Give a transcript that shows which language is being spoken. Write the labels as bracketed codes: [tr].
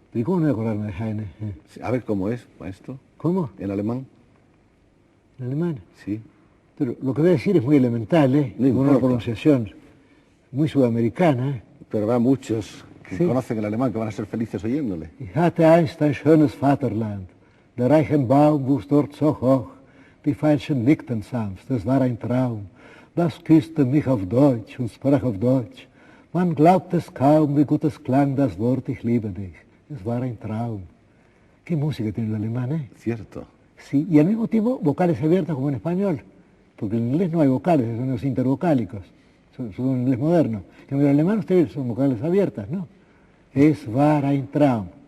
[es] ¿Y cómo no voy a acordarme de Heine? A ver cómo es, maestro, ¿Cómo? en alemán. ¿En alemán? Sí. Pero lo que voy a decir es muy elemental, ¿eh? No Con una importa. pronunciación muy sudamericana, ¿eh? Pero habrá muchos que Sí. conocen el alemán que van a ser felices oyéndole. [de] Ich hatte einst ein schönes Vaterland, der reichen Baum wuchs dort so hoch, die Veilchen nickten sanft, es war ein Traum. Das küsste mich auf Deutsch und sprach auf Deutsch. Man glaubt es kaum, wie gut es klang das Wort, ich liebe dich. Es war ein Traum. [es] Qué música tiene el alemán, ¿eh? Cierto. Sí, y al mismo tiempo vocales abiertas como en español, porque en inglés no hay vocales, son los intervocálicos, son en inglés moderno. En el alemán ustedes son vocales abiertas, ¿no? [de] Es war ein Traum.